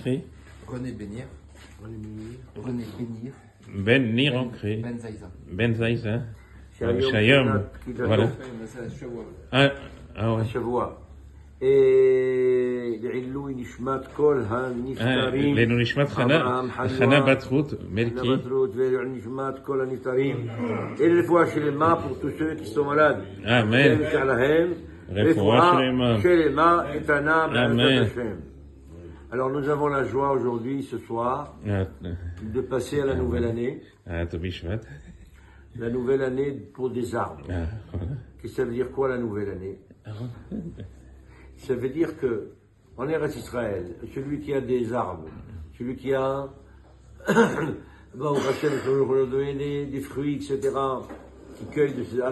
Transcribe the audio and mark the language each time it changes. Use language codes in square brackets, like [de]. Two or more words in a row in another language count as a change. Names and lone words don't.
[fr] écrit? René Bénir. René Bénir. Ben Nir ancré. Ben Zaïza. Ben Zaïza. Shayom. Voilà. Ouais. [he] השבוע. לעילוי נשמת כל הנפטרים. לעילוי נשמת חנה בת רות מלכי. חנה בת רות ולעילוי נשמת כל הנפטרים. רפואה שלמה [fr] pour tous ceux qui sont malades. [he] Amen. רפואה שלמה איתנה בעזרת השם. [fr] Alors nous avons la joie aujourd'hui, ce soir, de passer à la nouvelle année. La nouvelle année pour des arbres. Et ça veut dire quoi la nouvelle année? Ça veut dire que, en Eretz Israël, celui qui a des arbres, celui qui a des fruits, etc., qui cueille de ces...